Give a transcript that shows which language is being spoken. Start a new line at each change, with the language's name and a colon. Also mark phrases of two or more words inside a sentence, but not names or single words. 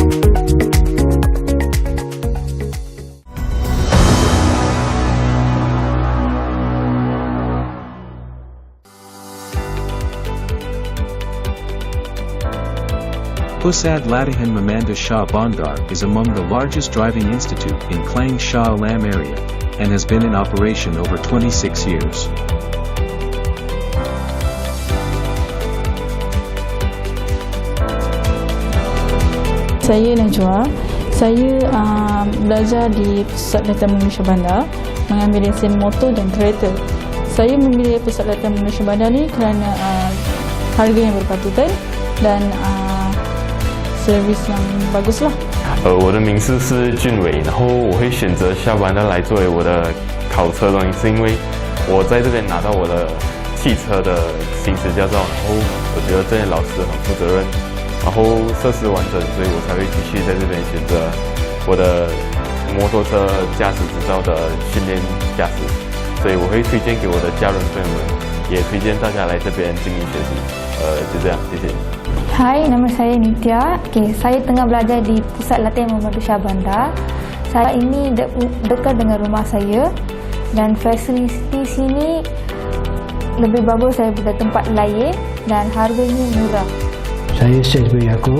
English: Pusat Latihan Memandu Shah Bandar is among the largest driving institute in Klang Shah Alam area and has been in operation over 26 years.
Malay: Saya Najwa. Saya belajar di Pusat Latihan Memandu Shah Bandar mengambil lesen motor dan kereta. Saya memilih Pusat Latihan Memandu Shah Bandar ni kerana harga yang berpatutan dan servis yang bagus lah.
Chinese: 我的名字是俊伟，然后我会选择下班的来作为我的考车的原因是因为我在这边拿到我的汽车的行驶驾照，然后我觉得这些老师很负责任，然后设施完整，所以我才会继续在这边选择我的摩托车驾驶执照的训练驾驶，所以我会推荐给我的家人朋友们，也推荐大家来这边精益学习。就这样，谢谢。
Malay: Hai, nama saya Nitya. Saya tengah belajar di Pusat Latihan Memandu Shah Bandar. Saya ini dekat dengan rumah saya dan fasiliti sini lebih bagus daripada tempat lain dan harganya murah. Saya Syed Yaakob.